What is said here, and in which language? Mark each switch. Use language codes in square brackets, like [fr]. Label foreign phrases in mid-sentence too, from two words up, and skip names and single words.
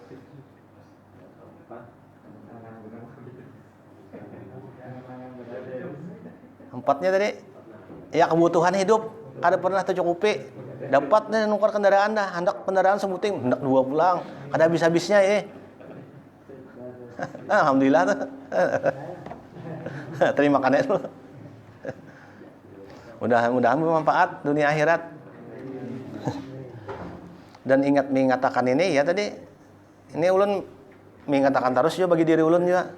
[id] Empatnya tadi ya kebutuhan hidup kada pernah tercukupi. [bjn] Dapat nih nukar kendaraan dah, hendak kendaraan sebuting, hendak 2 pulang, kada habis-habisnya Alhamdulillah tuh. [id] Terima kasih. Mudah-mudahan bermanfaat dunia akhirat. Dan ingat mengatakan ini ya tadi. [bjn] Ini ulun mengatakan terus juga bagi diri ulun juga.